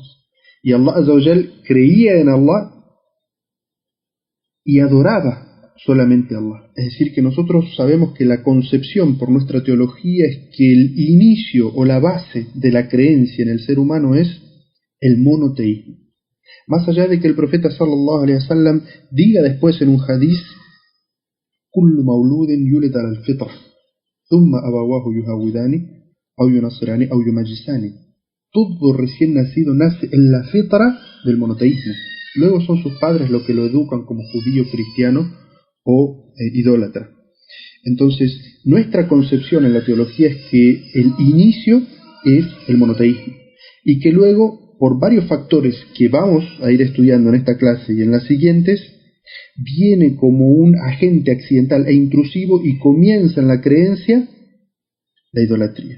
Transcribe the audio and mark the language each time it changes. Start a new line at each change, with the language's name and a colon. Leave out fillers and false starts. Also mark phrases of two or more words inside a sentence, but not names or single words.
Spanish: Y
Arabic: الله عز وجل
Spanish: creía en Allah y adoraba solamente Allah. Es decir, que nosotros sabemos que la concepción por nuestra teología es que el inicio o la base de la creencia en el ser humano es el monoteísmo. Más allá de que el profeta
Arabic: صلى الله عليه وسلم
Spanish: diga después en un hadiz:
Arabic: "كل مولود يولد على الفطرة ثم أبواه يهودانه أو ينصرانه أو يمجسانه".
Spanish: Todo recién nacido nace en la fitra del monoteísmo. Luego son sus padres los que lo educan como judío, cristiano o idólatra. Entonces, nuestra concepción en la teología es que el inicio es el monoteísmo y que luego, por varios factores que vamos a ir estudiando en esta clase y en las siguientes, viene como un agente accidental e intrusivo y comienza en la creencia la idolatría.